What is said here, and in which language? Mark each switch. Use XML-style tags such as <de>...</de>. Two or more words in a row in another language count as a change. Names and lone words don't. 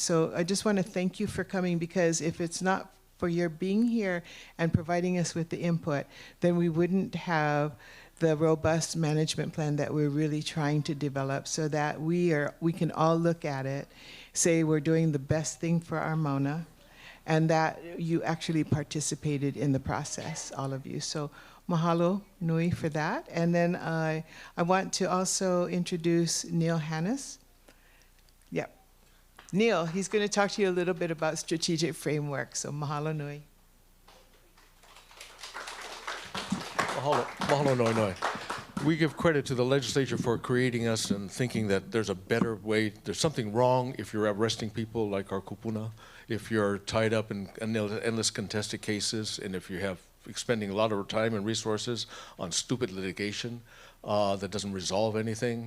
<en>So I just want to thank you for coming, because if it's not for your being here and providing us with the input, then we wouldn't have the robust management plan that we're really trying to develop, so that we can all look at it, say we're doing the best thing for our Mauna, and that you actually participated in the process, all of you. So</en> <haw>mahalo nui</haw> <en>for that. And then I want to also introduce Neil Hannes. Yep. Neil, he's going to talk to you a little bit about strategic framework.</en> <haw>So mahalo nui. Mahalo noi noi.</haw> <en>We give credit to the legislature for creating us and thinking that there's a better way. There's something wrong if you're arresting people like our kupuna, if you're tied up in endless contested cases, and if you have expending a lot of time and resources on stupid litigation that doesn't resolve anything.</en>